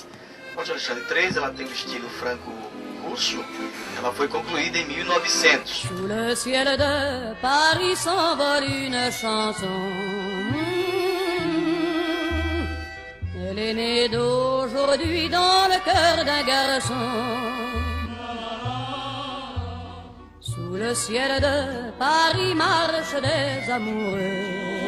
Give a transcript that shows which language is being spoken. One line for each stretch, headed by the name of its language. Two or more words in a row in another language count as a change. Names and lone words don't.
Portuguese: A ponte Alexandre III, ela tem um estilo franco-russo, ela foi concluída em 1900.
French: Sous le ciel de Paris s'envole une chanson. Elle est née d'aujourd'hui dans le cœur d'un garçon. Sous le ciel de Paris marchent des amoureux.